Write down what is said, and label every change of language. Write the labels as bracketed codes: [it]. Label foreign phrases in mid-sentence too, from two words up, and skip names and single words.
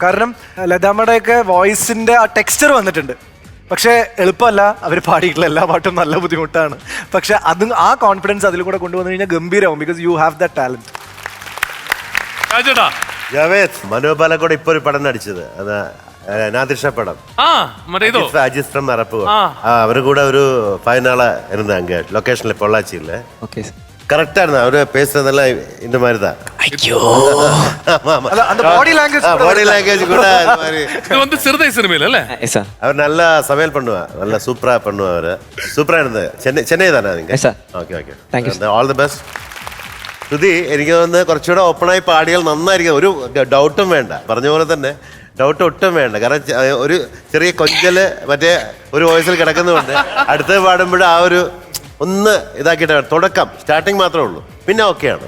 [ml] കാരണം ലതാമ്മയുടെയൊക്കെ വോയിസിൻ്റെ ആ ടെക്സ്ചർ വന്നിട്ടുണ്ട്. പക്ഷേ എളുപ്പമല്ല, അവർ പാടിയിട്ടുള്ള എല്ലാ പാട്ടും നല്ല ബുദ്ധിമുട്ടാണ്. പക്ഷെ അത് ആ കോൺഫിഡൻസ് അതിൽ കൂടെ കൊണ്ടുവന്നു കഴിഞ്ഞാൽ ഗംഭീരമാവും. [en] because you have the talent. [ml] മനോബാല കൂടെ ഇപ്പൊ ഒരു പടം നടിച്ചത്, അത് നാദിർഷ പടം, [ta] அஜித் மரப்பு. அவரு கூட ஒரு 5 நாளா இருந்தாங்க லொகேஷன்ல பொள்ளாச்சியில். ஓகே. கரெக்டாக அவர் பேசுறதெல்லாம் இந்த மாதிரி தான். ஐயோ அந்த [en] body language body language [ta] கூட அது மாதிரி. இது வந்து சிறுதை சிறுமையில் இல்ல சார் அவர் நல்லா சமையல் பண்ணுவார், நல்லா சூப்பராக பண்ணுவார். சூப்பராக இருந்தது. [ml] ചെന്നൈ தானே നിങ്ങൾ? ഓക്കെ ഓക്കെ, [en] all the best. [ml] ശ്രുതി, എനിക്ക് തോന്നുന്നത് കുറച്ചുകൂടെ ഓപ്പണായി പാടിയാൽ നന്നായിരിക്കും. ഒരു ഡൗട്ടും വേണ്ട, പറഞ്ഞ പോലെ തന്നെ ഡൗട്ട് ഒട്ടും വേണ്ട. കാരണം ഒരു ചെറിയ കൊഞ്ചല് മറ്റേ ഒരു വോയിസിൽ കിടക്കുന്നുണ്ട്. അടുത്തത് പാടുമ്പോൾ ആ ഒരു ഒന്ന് ഇതാക്കിയിട്ട് തുടക്കം സ്റ്റാർട്ടിങ് മാത്രമേ ഉള്ളൂ, പിന്നെ ഓക്കെയാണ്.